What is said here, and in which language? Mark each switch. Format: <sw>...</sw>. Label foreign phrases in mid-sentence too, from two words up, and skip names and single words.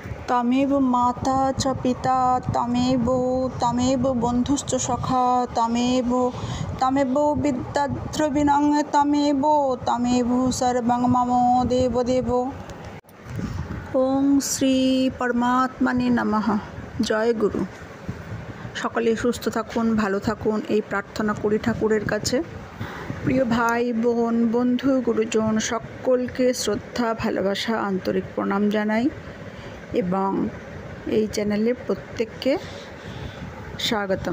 <sa>तमेव माता च पिता तमेव बन्धुश्च सखा तमेव विद्याद्रविणं तमेव सर्वं मम देवदेव। ओम श्री परमात्मने नमः। जय गुरु।</sa> <bn>সকলে সুস্থ থাকুন, ভালো থাকুন এই প্রার্থনা করি ঠাকুরের কাছে। প্রিয় ভাই বোন বন্ধু গুরুজন সকলকে শ্রদ্ধা ভালোবাসা আন্তরিক প্রণাম জানাই এবং এই চ্যানেলে প্রত্যেককে স্বাগতম।</bn>